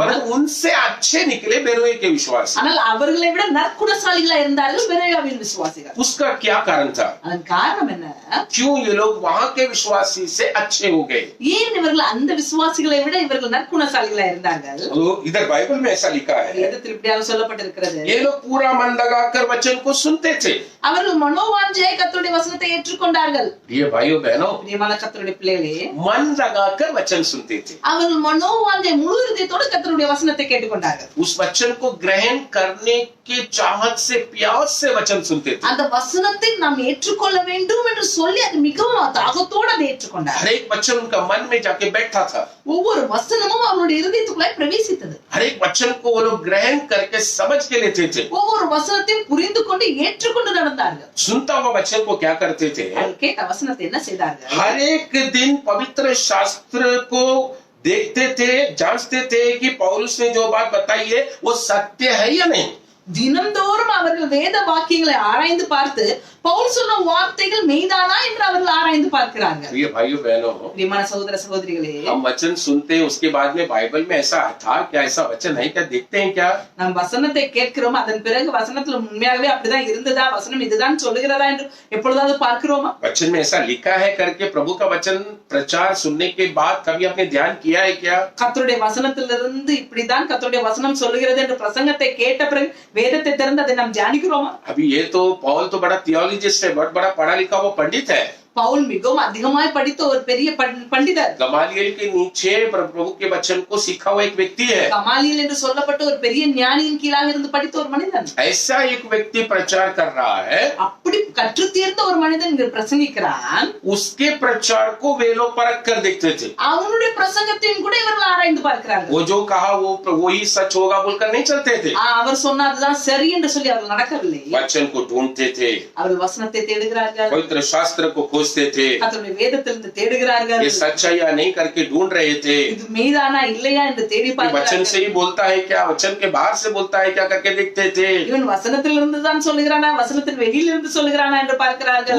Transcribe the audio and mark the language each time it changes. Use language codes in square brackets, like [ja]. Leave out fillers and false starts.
[hi] परंतु उनसे अच्छे निकले बेरोए के विश्वासी। [ta] ஆனால் அவர்களை விட நற்குணசாலிகளா இருந்தார்கள் பெரோயாவின் விசுவாசிகள். [hi] उसका क्या कारण था? [ta] அதன் காரணம் என்ன? [hi] क्यों ये लोग वहां के विश्वासी से अच्छे हो गए? [ta] ஏன் இவர்கள் அந்த விசுவாசிகளை விட இவர்கள் நற்குணசாலிகளா இருந்தார்கள்? [hi] तो इधर बाइबल में ऐसा लिखा है, [ta] வேதத்தில் இப்படியாக சொல்லப்பட்டிருக்கிறது. [hi] ये लोग पूरा मन लगाकर वचन को सुनते थे। [ta] அவர்கள் மனோவாஞ்சையாய் கர்த்தருடைய வசனத்தை ஏற்றுக்கொண்டார்கள். [hi] ये भाइयों बहनों, [ta] பிரியமான கர்த்தருடைய பிள்ளைகளே, [hi] मन लगाकर वचन सुनते थे, [ta] அவர்கள் மனோவாஞ்சை முழு இதயத்தோடு கர்த்தருடைய வசனத்தை கேட்டுக்கொண்டார்கள். [hi] उस वचन को ग्रहण करने के चाहत से प्यास से वचन सुनते थे। [ta] அந்த वचनத்தை நாம் ஏற்றுக்கொள்ள வேண்டும் என்று சொல்லி அது மிகவும் தாகத்தோடு அதை ஏற்றுக்கொண்டார். [hi] हर एक वचन उनका मन में जाके बैठा था, [ta] ஒவ்வொரு வசனமும் அவருடைய இதயத்துக்குள்ளாய் பிரவேசித்தது. [hi] हर एक वचन को वो लोग ग्रहण करके समझ के लेते थे। [ta] ஒவ்வொரு வசனத்தையும் புரிந்து கொண்டு ஏற்றுக்கொண்டு நடந்தார்கள். [hi] सुनता हुआ वचन को क्या करते थे? [ta] அவர்கள் கேட்ட வசனத்தை என்ன செய்தார்கள்? [hi] हर एक दिन पवित्र शास्त्र को देखते थे, जांचते थे कि पौलुस ने जो बात बताई है वो सत्य है या नहीं। [ta] தினந்தோறும் அவர்கள் வேத வாக்கியங்களை ஆராய்ந்து பார்த்து பவுல் சொன்ன வார்த்தைகள் மெய்தானா என்று அவர்கள் ஆராய்ந்து பார்க்கிறார்கள். [hi] ये भाइयों बहनों, [ta] பிரியமான சகோதர சகோதரிகளே, [hi] हम वचन सुनते हैं, उसके बाद में बाइबल में ऐसा था क्या, ऐसा वचन है क्या, देखते हैं क्या? [ta] நாம் வசனத்தை கேட்கிறோம், அதன் பிறகு வசனத்துல உண்மையாகவே அப்படிதான் இருந்ததா, வசனம் இதுதான் சொல்லுகிறதா என்று எப்பொழுதாவது பார்க்கிறோமா? [hi] वचन में ऐसा लिखा है करके प्रभु का वचन प्रचार सुनने के बाद कभी आपने ध्यान किया है क्या? [ta] கர்த்தருடைய வசனத்திலிருந்து இப்படிதான் கர்த்தருடைய வசனம் சொல்லுகிறது என்று பிரசங்கத்தை கேட்ட பிறகு வேதத்தை திறந்து அதை நாம் தியானிக்கிறோமா? [hi] अभी ये तो पॉल तो बड़ा थियोलॉजिस्ट है, बहुत बड़ा पढ़ा लिखा वो पंडित है। [ta] பவுல் மிகவும் அதிகமாய் படித்த ஒரு பெரிய பண்டிதர். [hi] गमालियल के नीचे प्रभु के वचन को सीखा हुआ एक व्यक्ति है। [ta] கமாலியல் என்று சொல்லப்பட்ட ஒரு பெரிய ஞானியின் கீழாக இருந்து படித்த ஒரு மனிதன். [hi] ऐसा एक व्यक्ति प्रचार कर रहा है, [ta] அப்படி கற்று தேர்ந்த ஒரு மனிதன் இங்கு பிரசங்கிக்கிறான். [hi] उसके प्रचार को वे लोग परख कर देखते थे। [ta] அவனுடைய பிரசங்கத்தையும் கூட இவர்கள் ஆராய்ந்து பார்க்கிறார்கள். [hi] वो जो कहा वो ही सच होगा बोलकर नहीं चलते थे, [ta] அவர் சொன்னதுதான் சரி என்று சொல்லி அவர்கள் நடக்கவில்லை. [hi] वचन को ढूंढते थे, [ta] அவர்கள் வசனத்தை தேடுகிறார்கள், [hi] पवित्र शास्त्र को खोजते थे, [ta] கர்த்தருடைய வேதத்திலிருந்து தேடுகிறார்கள். [hi] ये सच है या नहीं करके ढूंढ रहे थे। [ta] இது மெய்தானா இல்லையா என்று தேடி [hi] वचन [ta] பார்க்கிறார்கள். [hi] से ही बोलता है क्या, वचन के बाहर से बोलता है क्या करके देखते थे। [ta] இவன் வசனத்திலிருந்து தான் சொல்லுகிறானா, வசனத்தின் வெளியிலிருந்து சொல்லுகிறானா என்று பார்க்கிறார்கள்.